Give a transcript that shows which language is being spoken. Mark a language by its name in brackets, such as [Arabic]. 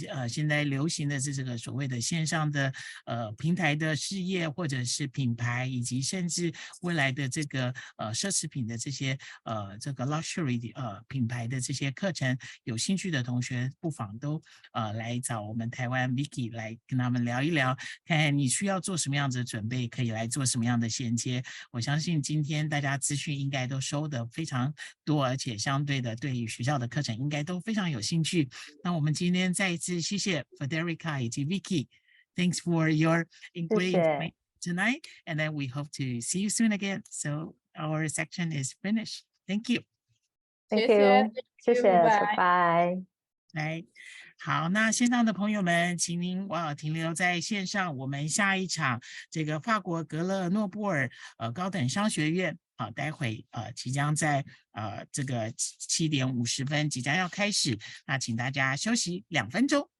[Chinese] 现在流行的这个所谓的线上的平台的事业，或者是品牌，以及甚至未来的这个奢侈品的这些这个 luxury 品牌的这些课程，有兴趣的同学不妨都来找我们台湾 Vicky 来跟他们聊一聊，看看你需要做什么样子的准备，可以来做什么样的衔接。我相信今天大家资讯应该都收得非常多，而且相对的对于学校的课程应该都非常有兴趣。那我们今天再一次谢谢 Federica 以及 Vicky， [English] Thanks for your great tonight, and then we hope to see you soon again. So our section is finished. Thank you. Thank you. [Chinese] 谢谢，拜拜。来，好，那线上的朋友们，请您停留在线上，我们下一场这个法国格勒诺布尔高等商学院待会即将在这个7点50分即将要开始，那请大家休息2分钟。